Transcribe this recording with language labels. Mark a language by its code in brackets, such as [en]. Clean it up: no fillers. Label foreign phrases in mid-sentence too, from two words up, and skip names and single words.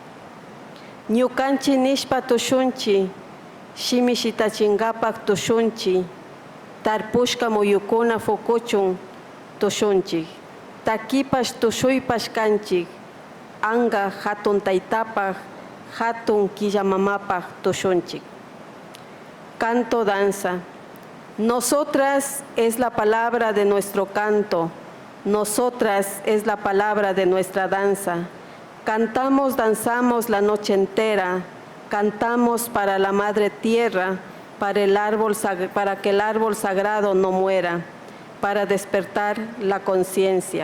[qu] Ñukanchi nishpa tushunchi, shimi shitachingapaq tushunchi, tarpushka muyukuna fukuchun tushunchik. Takipash tushuypash kanchik, anga hatun taytapaj, hatun killamamapaj tushunchik. [es] Canto danza. Nosotras es la palabra de nuestro canto, nosotras es la palabra de nuestra danza. Cantamos, danzamos la noche entera, cantamos para la madre tierra, para que el árbol sagrado no muera, para despertar la conciencia.